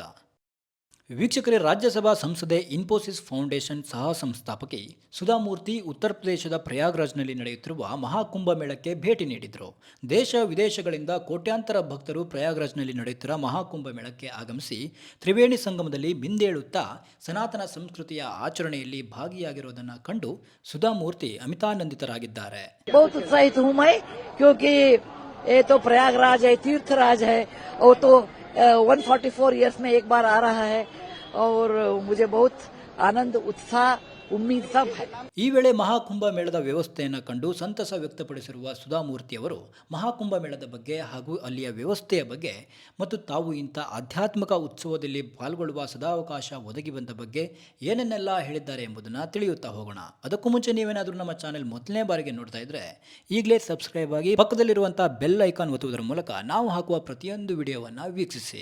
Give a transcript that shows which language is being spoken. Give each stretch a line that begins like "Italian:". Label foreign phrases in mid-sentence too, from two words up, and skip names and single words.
Kannada: ವೀಕ್ಷಕರೇ, ರಾಜ್ಯಸಭಾ ಸಂಸದೆ, ಇನ್ಫೋಸಿಸ್ ಫೌಂಡೇಶನ್ ಸಹ ಸಂಸ್ಥಾಪಕಿ ಸುಧಾಮೂರ್ತಿ ಉತ್ತರ ಪ್ರದೇಶದ ಪ್ರಯಾಗ್ರಾಜ್ನಲ್ಲಿ ನಡೆಯುತ್ತಿರುವ ಮಹಾಕುಂಭಮೇಳಕ್ಕೆ ಭೇಟಿ ನೀಡಿದರು. ದೇಶ ವಿದೇಶಗಳಿಂದ ಕೋಟ್ಯಾಂತರ ಭಕ್ತರು ಪ್ರಯಾಗ್ರಾಜ್ನಲ್ಲಿ ನಡೆಯುತ್ತಿರುವ ಮಹಾಕುಂಭಮೇಳಕ್ಕೆ ಆಗಮಿಸಿ ತ್ರಿವೇಣಿ ಸಂಗಮದಲ್ಲಿ ಮಿಂದೇಳುತ್ತಾ ಸನಾತನ ಸಂಸ್ಕೃತಿಯ ಆಚರಣೆಯಲ್ಲಿ ಭಾಗಿಯಾಗಿರುವುದನ್ನು ಕಂಡು ಸುಧಾಮೂರ್ತಿ ಅಮಿತಾನಂದಿತರಾಗಿದ್ದಾರೆ.
Hindi: ये तो प्रयागराज है, तीर्थराज है, और तो 144 इयर्स में एक बार आ रहा है और मुझे बहुत आनंद, उत्साह, उम्मीद सब है.
Kannada: ಈ ವೇಳೆ ಮಹಾಕುಂಭ ಮೇಳದ ವ್ಯವಸ್ಥೆಯನ್ನು ಕಂಡು ಸಂತಸ ವ್ಯಕ್ತಪಡಿಸಿರುವ ಸುಧಾಮೂರ್ತಿಯವರು ಮಹಾಕುಂಭ ಮೇಳದ ಬಗ್ಗೆ ಹಾಗೂ ಅಲ್ಲಿಯ ವ್ಯವಸ್ಥೆಯ ಬಗ್ಗೆ ಮತ್ತು ತಾವು ಇಂಥ ಆಧ್ಯಾತ್ಮಿಕ ಉತ್ಸವದಲ್ಲಿ ಪಾಲ್ಗೊಳ್ಳುವ ಸದಾವಕಾಶ ಒದಗಿ ಬಂದ ಬಗ್ಗೆ ಏನನ್ನೆಲ್ಲ ಹೇಳಿದ್ದಾರೆ ಎಂಬುದನ್ನು ತಿಳಿಯುತ್ತಾ ಹೋಗೋಣ. ಅದಕ್ಕೂ ಮುಂಚೆ ನೀವೇನಾದರೂ ನಮ್ಮ ಚಾನೆಲ್ ಮೊದಲನೇ ಬಾರಿಗೆ ನೋಡ್ತಾ ಇದ್ರೆ ಈಗಲೇ ಸಬ್ಸ್ಕ್ರೈಬ್ ಆಗಿ ಪಕ್ಕದಲ್ಲಿರುವಂತಹ ಬೆಲ್ ಐಕಾನ್ ಒತ್ತುವುದರ ಮೂಲಕ ನಾವು ಹಾಕುವ ಪ್ರತಿಯೊಂದು ವಿಡಿಯೋವನ್ನು ವೀಕ್ಷಿಸಿ.